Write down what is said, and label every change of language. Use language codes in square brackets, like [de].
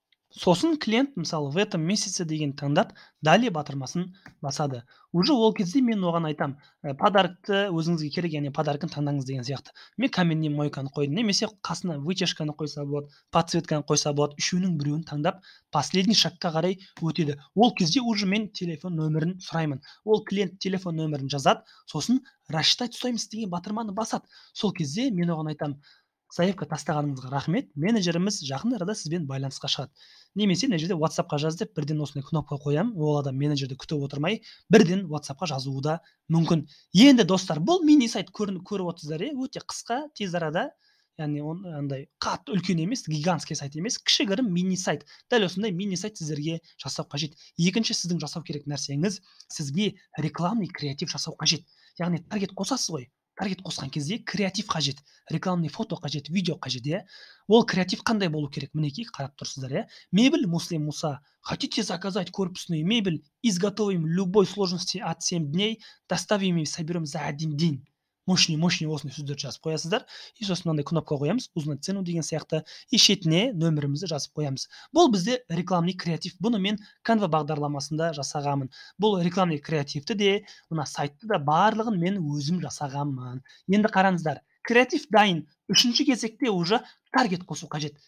[kk] Сосын клиент, мысалы, [ru] в этом месяце [kk] деген таңдап, далее батырмасын басады. Уже ол кезде мен оған айтам, подарокты өзіңізге керек, яғни подаркын таңдаңыз деген сияқты. Мен каменный мойканы қойдым, немесе қасына вытяжканы қойса болады, подсветканы қойса болады, үшеуінің біреуін таңдап, последний шагқа қарай өтеді. Ол кезде уже мен телефон нөмірін сұраймын. Ол клиент телефон нөмірін жазады, сосын [ru] рассчитать стоимость [kk] деген батырманы басады. Сол кезде мен оған айтам, заявка тастағаныңызға рахмет, менеджеріміз жақын арада сізбен байланысқа шығады. Немесе мына жерде WhatsApp-қа жаз деп бірден осындай кнопка қоямын. Ол адам менеджерді күтіп отырмай, бірден WhatsApp-қа жазуы да мүмкін. Енді достар, бұл мини сайт көріп отырсыздар, өте қысқа, тез арада, яғни андай қатты үлкен емес, гигантский сайт емес, кішігірім мини сайт. Дәл осындай мини сайт сіздерге жасау қажет. Екінші сіздің жасау керек нәрсеңіз, сізге рекламный креатив жасау қажет. Яғни таргет қосасыз ғой. таргет қосқан кезде креатив қажет, рекламный фото қажет, видео қажет, иә. Ол креатив қандай болу керек? Мінекей қарап тұрсыздар, иә. Мебель Муслим Муса. [ru] Хотите заказать корпусную мебель? Изготовим любой сложности от 7 дней, доставим и соберем за 1 день. [kk] Мощный осындай сөздерді жазып қоясыздар. И сосын мынандай кнопка қоямыз, [ru] узнать цену [kk] деген сияқты. И шетіне нөмірімізді жазып қоямыз. Бұл бізде рекламный креатив. Бұны мен Canva бағдарламасында жасағанмын. Бұл рекламный креативті де, мына сайтты да барлығын мен өзім жасағанмын. Енді қараңыздар, креатив дайын. Үшінші кезекте уже таргет қосу қажет.